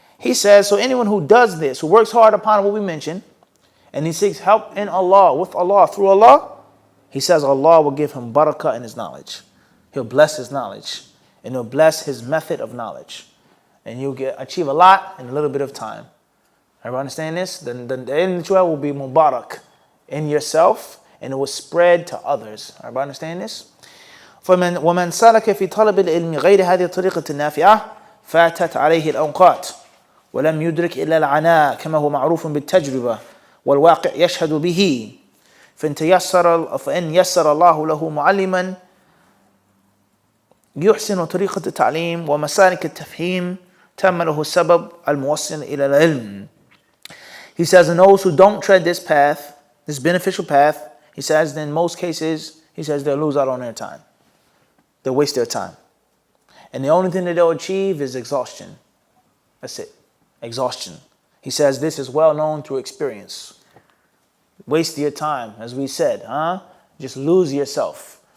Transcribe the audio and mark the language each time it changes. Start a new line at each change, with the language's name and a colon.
English: He says, so anyone who does this, who works hard upon what we mentioned, and he seeks help in Allah, with Allah, through Allah, he says Allah will give him barakah in his knowledge. He'll bless his knowledge. And he'll bless his method of knowledge. And you'll achieve a lot in a little bit of time. Everybody understand this? The end will be mubarak in yourself, and it will spread to others. Everybody understand this?
Arabic: ومن سلك في طلب العلم غير هذه الطريقة النافعة فاتت عليه الأوقات ولم يدرك إلا العناء كما هو معروف بالتجربة والواقع يشهد به فإن يسر الله له معلما يحسن طريقة التعليم ومسالك التفهيم تم له السبب الموصل إلى العلم.
English: He says, and those who don't tread this path, this beneficial path, he says, in most cases, he says they'll lose out on their time. They'll waste their time. And the only thing that they'll achieve is exhaustion. That's it. Exhaustion. He says this is well known through experience. Waste your time, as we said, Just lose yourself.